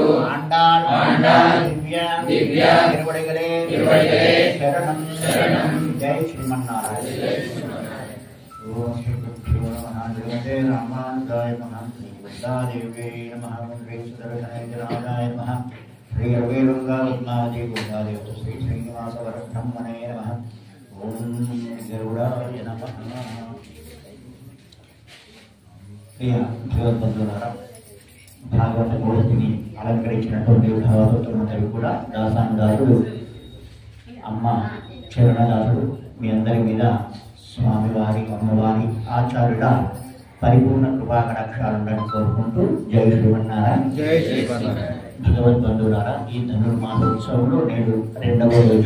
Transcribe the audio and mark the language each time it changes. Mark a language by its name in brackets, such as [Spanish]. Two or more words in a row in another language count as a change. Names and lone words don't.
[Tamil] ஆண்டாள் திவ்ய திருவடிகளே சரணம் [Sanskrit] जय श्रीमन्नारायण ॐ श्री गुरवे नमः रामानुजाय नमः श्री वन्दादेव्यै नमः श्री सुदर्शनेन्द्राय नमः श्री रविरंगावत्नादि गुणादेव श्री श्रीनिवास ब्रह्मणे नमः ओम गरुडाय नमः [Telugu] प्रिय భగవద్బంధువులారా భాగవత మూర్తిని అలంకరించినటువంటి భాగవతులందరూ కూడా దాసానుదాసుడు అమ్మ చరణదాసుడు మీ అందరి మీద స్వామివారి అమ్మవారి ఆచార్యుల పరిపూర్ణ కృపాకటాక్షాలను కోరుకుంటూ జై శ్రీమన్నారాయణ జై శ్రీమన్నారాయణ భగవద్బంధువులారా ఈ ధనుర్మాసోత్సవంలో నేడు 2వ రోజు.